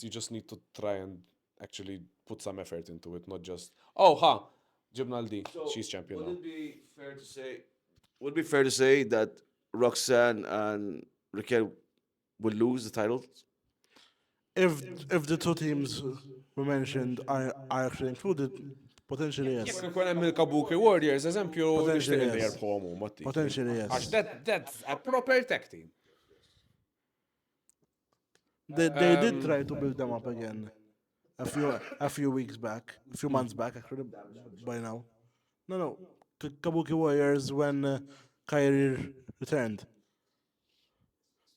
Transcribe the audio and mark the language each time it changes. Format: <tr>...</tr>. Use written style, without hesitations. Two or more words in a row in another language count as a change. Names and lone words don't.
<en>You just need to try and actually put some effort into it, not just,</en> <mt>ġibna l-di,</mt> <en>she's champion now. Would it be fair to say that Roxanne and Raquel will lose the titles? If the two teams we mentioned are actually included, potentially yes.</en> <mt>Jekk ikun hemm il-Kabuki Warriors, eżempju,</mt> <en>Potentially</en> <mt>nixtieq li</mt> <en>yes.</en> <mt>jerbħuhom Matti.</mt> <en>Potentially yes. Għax that's a proper tag team. They did try to build them up again a few weeks back, a few months back, actually, by now. No. Kabuki Warriors when Kyrie returned.</en>